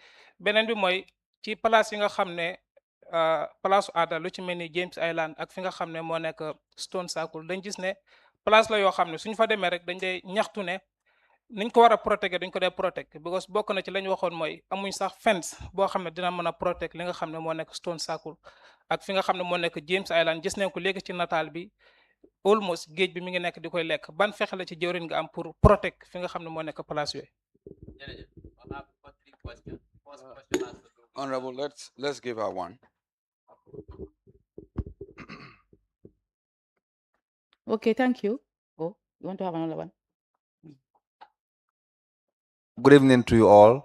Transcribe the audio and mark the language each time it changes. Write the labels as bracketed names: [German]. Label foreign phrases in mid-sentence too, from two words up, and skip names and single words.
[Wolof] Beneen bi mooy ci place yi nga xam ne place aada lu ci mel ni James Island ak fi nga xam ne moo nekk Stone Circle, dañ gis ne place la yoo xam ne suñ fa demee rek dañ dee ñaxtu ne niñ ko war a protéger duñ ko dee protéger, because bokk na ci lañ waxoon mooy amuñ sax fence boo xam ne dina mën a protéger li nga xam ne moo nekk Stone Circle ak fi nga xam ne moo nekk James Island. Gis nañ ko léegi ci nataal bi almost géej bi mi ngi nekk di koy lekk. Ban fexe la ci jëwriñ nga am pour protéger fi nga xam ne moo nekk place yooyu? [English] Honorable, let's give her one. Okay, thank you. Oh, you want to have another one? Good evening to you all.